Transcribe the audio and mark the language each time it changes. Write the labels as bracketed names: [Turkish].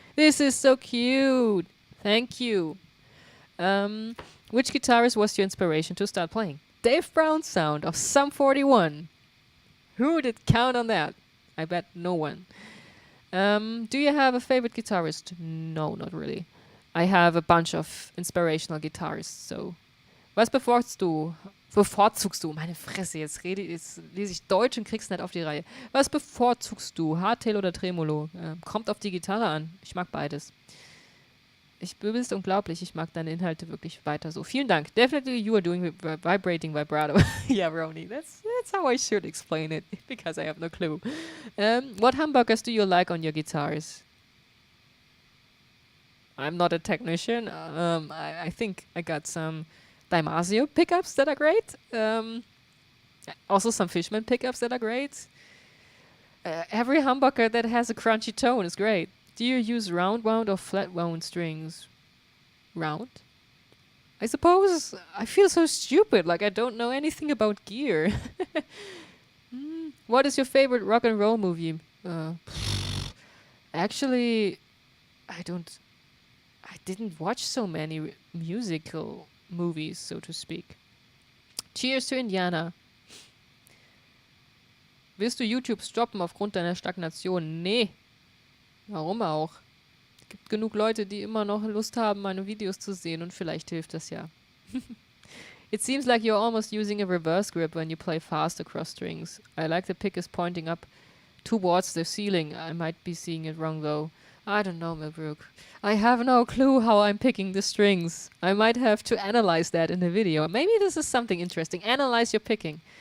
[English] This is so cute. Thank you. Which guitarist was your inspiration to start playing? Dave Brown's sound of Sum 41. Who did count on that? I bet no one. Do you have a favorite guitarist? No, not really. I have a bunch of inspirational guitarists, so. [German] Was bevorzugst du? Meine Fresse, jetzt lese ich Deutsch und krieg's nicht auf die Reihe. Was bevorzugst du? Hardtail oder Tremolo? Kommt auf die Gitarre an. Ich mag beides. Du bist unglaublich. Ich mag deine Inhalte wirklich weiter so. Vielen Dank. [English] Definitely you are doing vibrating vibrato. Yeah, Roni. That's how I should explain it because I have no clue. What humbuckers do you like on your guitars? I'm not a technician. I think I got some Damasio pickups that are great. Also some Fishman pickups that are great. Every humbucker that has a crunchy tone is great. Do you use round wound or flat wound strings? Round? I suppose. I feel so stupid, like I don't know anything about gear. What is your favorite rock and roll movie? Actually, I didn't watch so many musical movies, so to speak. Cheers to Indiana. [German] Willst du YouTube stoppen aufgrund deiner Stagnation? Nee. Warum auch? Es gibt genug Leute, die immer noch Lust haben, meine Videos zu sehen und vielleicht hilft das ja. [English] It seems like you're almost using a reverse grip when you play fast across strings. I like the pick is pointing up towards the ceiling. I might be seeing it wrong though. I don't know, Millbrook. I have no clue how I'm picking the strings. I might have to analyze that in the video. Maybe this is something interesting. Analyze your picking.